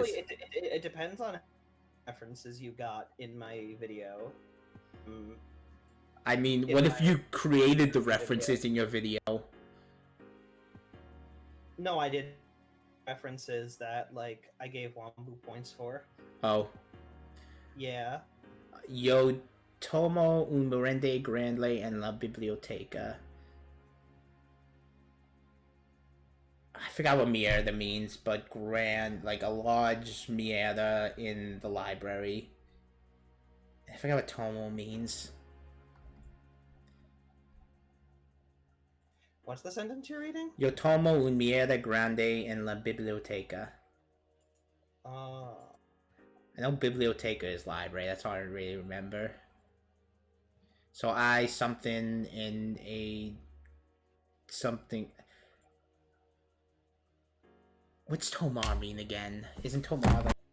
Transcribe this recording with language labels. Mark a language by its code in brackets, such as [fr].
[en] Actually, it depends on references you got in my video. I mean, what if you created the references in your video? No, I did references that, like, I gave Wambu points for. Oh. Yeah. [es] Yo tomo un merende grande en la biblioteca. [en] I forgot what mierda means, but grand, like a large mierda in the library. I forgot what tomo means. What's the sentence you're reading? [es] Yo tomo un mierda grande en la biblioteca. [en] I know biblioteca is library, that's all I really remember. So I something in a... something... What's Tomar mean again? Isn't Tomar the...